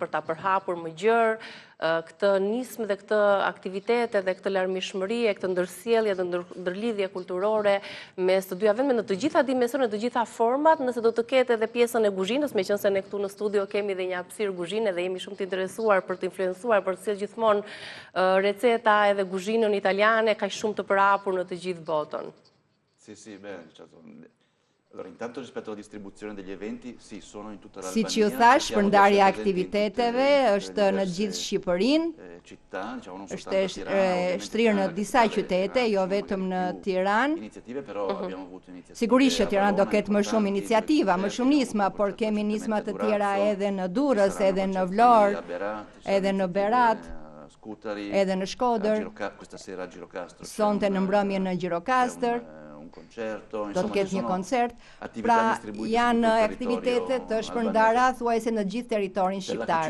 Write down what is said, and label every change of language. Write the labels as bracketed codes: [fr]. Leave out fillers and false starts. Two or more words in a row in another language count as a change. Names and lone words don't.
[sq] për ta përhapur më gjerë këtë nismë dhe këtë aktivitete dhe këtë larmishmëri e këtë ndërsjellje dhe ndërlidhje kulturore mes të dyja vendeve në të gjitha dimensionet, në të gjitha format, nëse do të ketë edhe pjesën e kuzhinës, meqense ne këtu në studio kemi dhe një hapësirë kuzhine dhe jemi shumë të interesuar për të influencuar, për të sjellë gjithmonë receta edhe kuzhinën italiane kaq shumë të përhapur në të gjithë botën. [it] Sì, beh, certo. Allora, intanto rispetto alla distribuzione degli eventi, sì, sono in tutta l'Albania. [sq] Si që thash, për ndarja aktiviteteve është në gjithë Shqipërinë, është shtrirë në disa qytete, jo vetëm në Tiranë. Sigurisht që Tirana do ketë më shumë iniciativa, më shumë nisma, por kemi nisma të tjera edhe në Durrës, edhe në Vlorë, edhe në Berat, edhe në Shkodër, sonte në mbrëmje në Gjirokastër, do të ketë një koncert, pra janë aktivitete të shpërndara thuajse në gjithë territorin shqiptar.